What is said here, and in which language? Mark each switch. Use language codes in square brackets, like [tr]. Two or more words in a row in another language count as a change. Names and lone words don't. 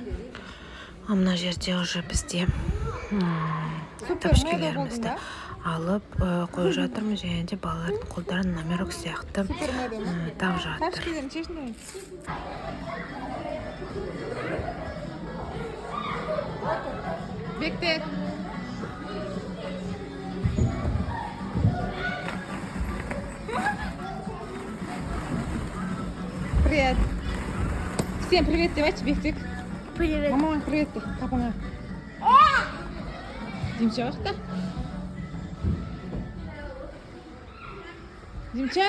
[kk] Мына жерде уже бізде тапочкелерімізді алып қойып жатырмыз, және де балалардың қолдарын номерок сияқты тағып жатыр. Бектер. [ru] Привет. Всем привет, давайте, Бектик. Привет. Мама, привет ты, папа. Димчашка. Димча?